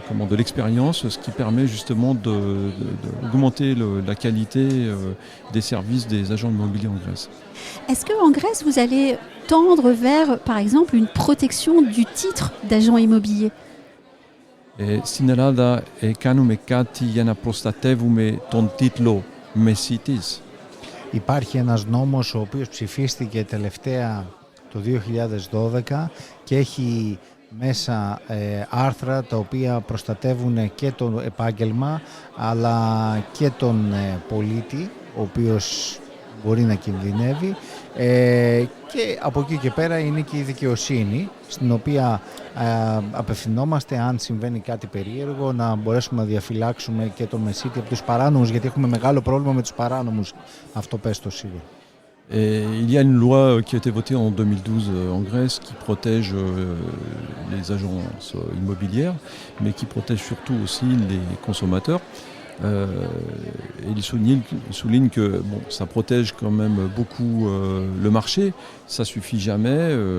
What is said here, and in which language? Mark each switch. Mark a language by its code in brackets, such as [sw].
[fr] de l'expérience, ce qui permet justement d'augmenter la qualité des services des agents immobiliers en Grèce. Est-ce qu'en Grèce, vous allez tendre vers, par exemple, une protection du titre d'agent immobilier? [el] Στην Ελλάδα κάνουμε κάτι για να προστατεύουμε τον τίτλο μεσίτης. Υπάρχει ένας νόμος ο οποίος ψηφίστηκε τελευταία το 2012 και έχει μέσα άρθρα τα οποία προστατεύουν και το επάγγελμα αλλά και τον πολίτη ο οποίος μπορεί να κινδυνεύει και από εκεί και πέρα είναι και η δικαιοσύνη στην οποία απευθυνόμαστε αν συμβαίνει κάτι περίεργο να μπορέσουμε να διαφυλάξουμε και τον μεσίτη από τους παράνομους γιατί έχουμε μεγάλο πρόβλημα με τους παράνομους, αυτό πες το σίγουρα. [fr] Il y a une loi qui a été votée en 2012 en Grèce qui protège les agences immobilières, mais qui protège surtout aussi les consommateurs. Il souligne que bon, ça protège quand même beaucoup le marché, ça suffit jamais.